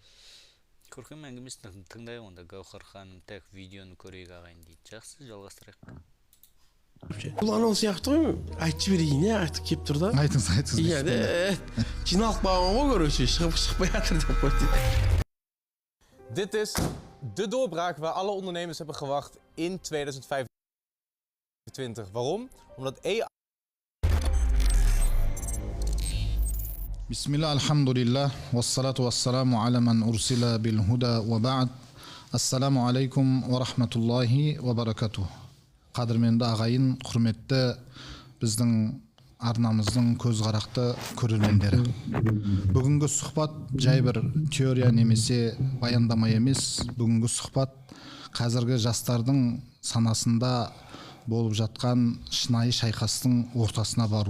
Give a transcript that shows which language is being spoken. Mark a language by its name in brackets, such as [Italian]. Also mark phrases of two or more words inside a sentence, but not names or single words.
[Kazakh] Көркем әңгімесін тыңдай онда, Гаухар ханым тек видеоны көрейік ағайын дейді. Жақсы, жалғастырайық. Бұл анау сияқты ғой, айтып жіберейін, айтып кеп тұр да. Айтыңыз. Иә, жиналып қалған ғой, көруші, шығып жатыр деп қойды. [Dutch] Dit is de doorbraak waar alle ondernemers hebben gewacht in 2025. Waarom? Omdat AI... [Arabic] بسم الله، الحمد لله، والصلاة والسلام على من أرسل بالهدى وبعد. السلام عليكم ورحمة الله وبركاته. [Kazakh] Қадірменді ағайын, құрметті біздің арнамыздың көзқарақты көрермендері. Бүгінгі сұхбат жай бір теория немесе баяндама емес. Бүгінгі сұхбат қазіргі жастардың санасында болып жатқан шынайы шайқастың ортасына бару.